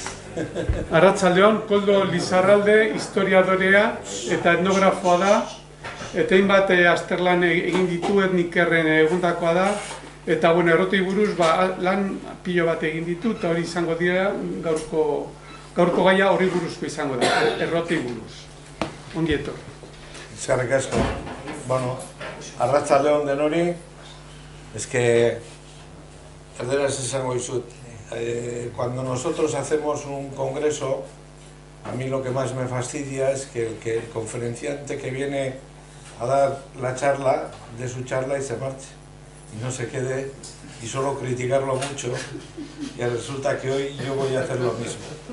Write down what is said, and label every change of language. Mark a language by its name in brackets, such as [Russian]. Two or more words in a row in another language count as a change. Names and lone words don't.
[Basque] Arratsaldeon, Koldo Lizarralde historiadorea eta etnografoa da, eta hainbat azterlan egin ditu etnikerren egundakoa da, eta errotei buruz lan pilo bat egin ditu, eta hori izango dira gaurko gaia horri buruzko izango da, errotei buruz. Ongi etorri. Eskerrik asko. Bueno, arratsaldeon denori, erderaz esango dizut. [Spanish] Cuando nosotros hacemos un congreso, a mí lo que más me fastidia es que el conferenciante que viene a dar la charla, de su charla y se marche, y no se quede, y solo criticarlo mucho, y resulta que hoy yo voy a hacer lo mismo.